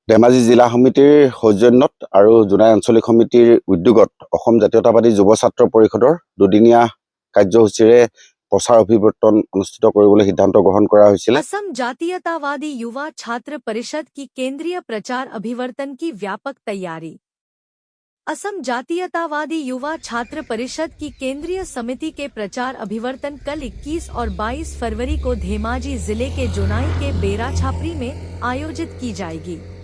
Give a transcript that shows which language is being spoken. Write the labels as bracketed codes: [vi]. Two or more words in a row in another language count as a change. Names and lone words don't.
[as] ধেমাজি জিলা সমিতিৰ সৌজন্যত আৰু জোনাই আঞ্চলিক সমিতিৰ উদ্যোগত অসম জাতীয়তাবাদী যুৱ ছাত্ৰ পৰিষদৰ দুদিনীয়া কাৰ্যসূচীৰে প্ৰচাৰ অভিৱৰ্তন অনুষ্ঠিত কৰিবলৈ সিদ্ধান্ত গ্ৰহণ কৰা হৈছিল। [hi] असम जातीयतावादी युवा छात्र परिषद की केंद्रीय प्रचार अभिवर्तन की व्यापक तैयारी। असम जातीयतावादी युवा छात्र परिषद की केंद्रीय समिति के प्रचार अभिवर्तन कल 21 और 22 फरवरी को धेमाजी जिले के जोनाई के बेरा छापरी में आयोजित की जाएगी।